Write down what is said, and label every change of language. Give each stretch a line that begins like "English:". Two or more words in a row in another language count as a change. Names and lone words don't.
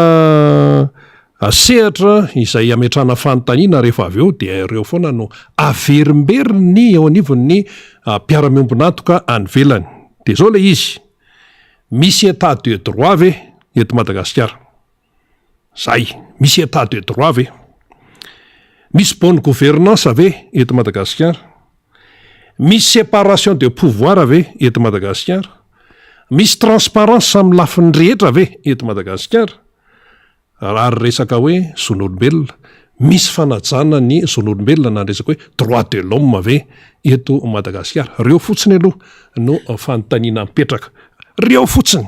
Malagasy: sehatra izay ametrana fanontaniana rehefa avy eo de ireo foana no averimberiny eo anivon'ny mpiara-miombonatoka any velany de zao le izy misy
French: état de droit
Malagasy: ve eto Madagasikara zay misy
French: état de droit
Malagasy: ve, misy
French: bonne gouvernance
Malagasy: ve eto Madagasikara, misy
French: séparation de pouvoir
Malagasy: ve eto Madagasikara, misy transparence samy lafiny rehetra ve eto Madagasikara, ary resaka hoe zon'olombelona, misy fanajana ny zon'olombelona na resaka hoe
French: droit de l'homme
Malagasy: ve eto Madagasikara. Reo fotsiny aloha no fanontaniana mipetraka, reo fotsiny.